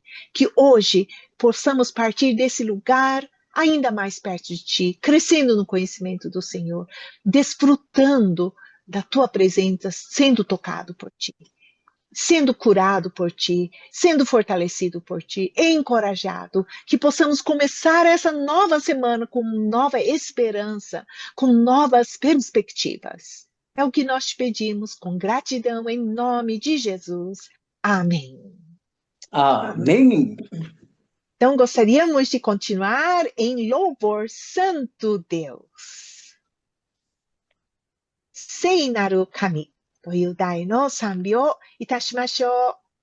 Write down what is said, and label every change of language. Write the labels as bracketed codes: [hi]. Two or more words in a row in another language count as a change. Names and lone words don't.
[pt] Que hoje possamos partir desse lugar ainda mais perto de Ti, crescendo no conhecimento do Senhor, desfrutando da Tua presença, sendo tocado por Ti, sendo curado por Ti, sendo fortalecido por Ti, encorajado, que possamos começar essa nova semana com nova esperança, com novas perspectivas. É o que nós te pedimos com gratidão em nome de Jesus. Amém. Amém. Então, gostaríamos de continuar em louvor Santo Deus. [ja] 聖なる神という題の賛美をいたしましょう。